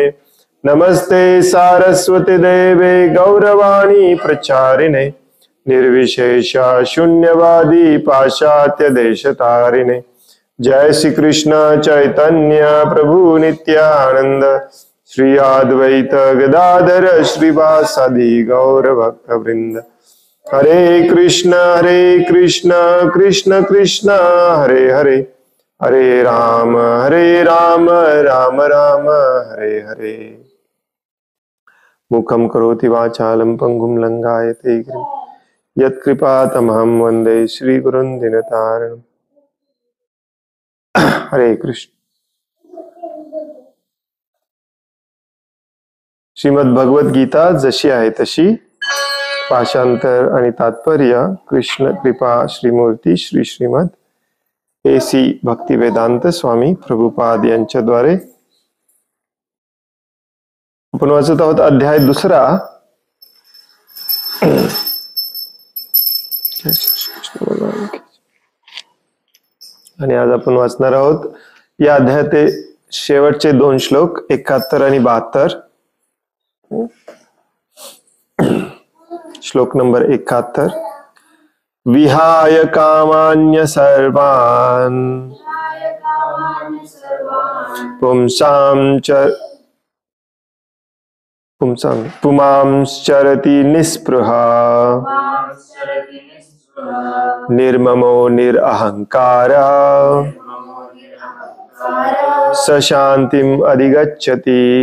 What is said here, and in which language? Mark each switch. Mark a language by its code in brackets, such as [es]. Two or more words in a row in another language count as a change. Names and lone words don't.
[sa] नमस्ते सारस्वती देवे गौरवाणी प्रचारिणे निर्विशेष शून्यवादी पाश्चात्य देशतारिणे। जय श्री कृष्ण चैतन्य प्रभु नित्यानंद श्री अद्वैत गदाधर श्रीवासादि गौर भक्त वृंद। हरे कृष्ण कृष्ण कृष्ण हरे हरे, हरे राम राम राम हरे हरे। मुखं करोति वाचालं पंगुं लंघयते गिरिं यत्कृपातमहं वन्दे श्रीगुरुं दीनतारिणम्। हरे कृष्ण। [mr] श्रीमद भगवत गीता जशी आहे तशी, भाषांतर आणि तात्पर्य कृष्ण कृपा श्रीमूर्ती श्री श्रीमद AC भक्तिवेदांत स्वामी प्रभुपाद यांच्याद्वारे आपण वाचत आहोत अध्याय 2। आणि आज आपण वाचणार आहोत या अध्यायाचे शेवटचे 2 श्लोक 71 आणि 72। श्लोक नंबर 71। [sa] विहाय कामान्य सर्वान् पुमांश्चरति निःस्पृहा निर्ममो निरहंकारः स शान्तिम् अधिगच्छति।